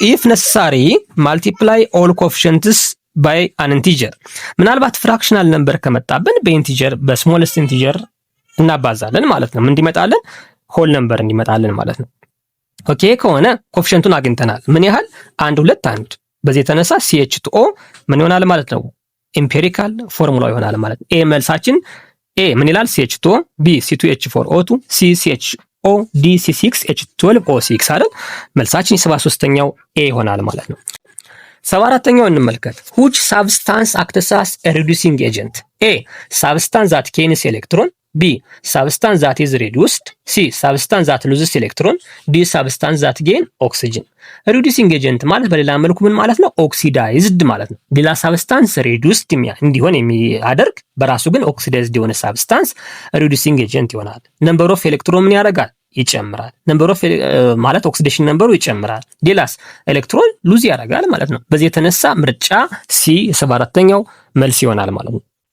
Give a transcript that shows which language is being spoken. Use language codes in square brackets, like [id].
[en] ኢፍ ነሰሳሪ ማልቲፕላይ ኦል ኮኤፊሺየንትስ ባይ አን ኢንቲጀር። [am] ምናልባት ፍራክሽናል ነምበር ከመጣብን በኢንቲጀር በስሞለስት ኢንቲጀር እናባዛለን ማለት ነው። ምን እንዲመጣለን? ሆል ነምበር እንዲመጣለን ማለት ነው። ኦኬ ከሆነ ኮኤፊሺየንቱን አግኝተናል። ምን ያህል? 1 2 1። በዚህ የተነሳ CH2O ምን ይሆናል ማለት ነው? ኤምፒሪካል ፎርሙላ ይሆናል ማለት ነው። ኤ መልሳችን ኤ ምን ይላል? CH2O፣ B C2H4O2፣ C CHO፣ D C6H12O6 አይደል? መልሳችን 73ኛው ኤ ይሆናል ማለት ነው። 74ኛው እንመልከት። [en] which substance acts as a reducing agent? A substance that gains electron፣ B substance that is reduced፣ C substance that loses electron፣ D substance that gain oxygen። reducing agent [am] ማለት በሌላ መልኩ ምን ማለት ነው? ኦክሲዳይዝድ ማለት ነው። ሌላ ሳብስታንስ ሪዱስድ እንዲሆን የሚያደርግ በራሱ ግን ኦክሲዳይዝድ የሆነ ሳብስታንስ reducing agent ይሆናል። ነምበር ኦፍ ኤሌክትሮን ምን ያደርጋል? ይጨምራል። ነምበር ኦፍ ማለት ኦክሲዴሽን ነምበሩ ይጨምራል። ሌላስ ኤሌክትሮን ሉዝ ያደርጋል ማለት ነው። በዚህ የተነሳ ምርጫ ሲ 74ኛው መልስ ይሆናል ማለት ነው።